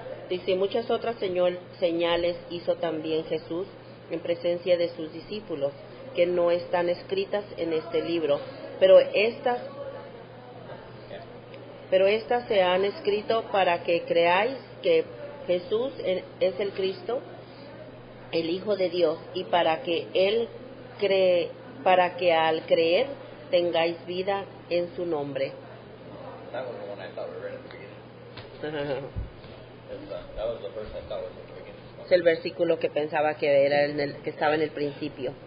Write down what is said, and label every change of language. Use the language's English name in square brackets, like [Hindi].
[Spanish] Dice, muchas otras señales hizo también Jesús en presencia de sus discípulos, que no están escritas en este libro, pero estas se han escrito para que creáis que Jesús es el Cristo, el Hijo de Dios, y para que al creer tengáis vida en su nombre. [English] That was the one I thought we read at the beginning. That was the verse I thought was at the beginning. [Spanish] Es el versículo que pensaba que era que estaba en el principio,